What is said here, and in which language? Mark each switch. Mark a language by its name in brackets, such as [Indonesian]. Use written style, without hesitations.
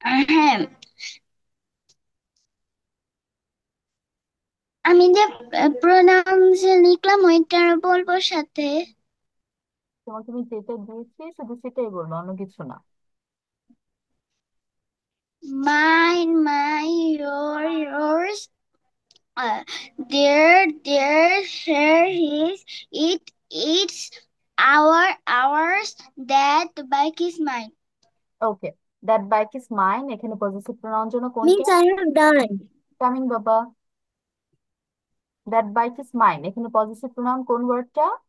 [Bangla] হ্যাঁ, আমি যে প্রোনাউন্স লিখলাম ওইটা বলবো সাথে। তোমাকে আমি যেটা দিয়েছি শুধু সেটাই বলবো, অন্য কিছু না। [English] Mine, my, yours, uh, their, her, his, it's, ours, that, the bike is mine. [Bangla] Okay, [English] that bike is mine, [Bangla] এখানে পজিটিভ প্রোনাউন জন্য কোনটা? [English] Miss I have done. Coming বাবা। That bike is mine, [Bangla] এখানে পজিটিভ প্রোনাউন কোন ওয়ার্ডটা?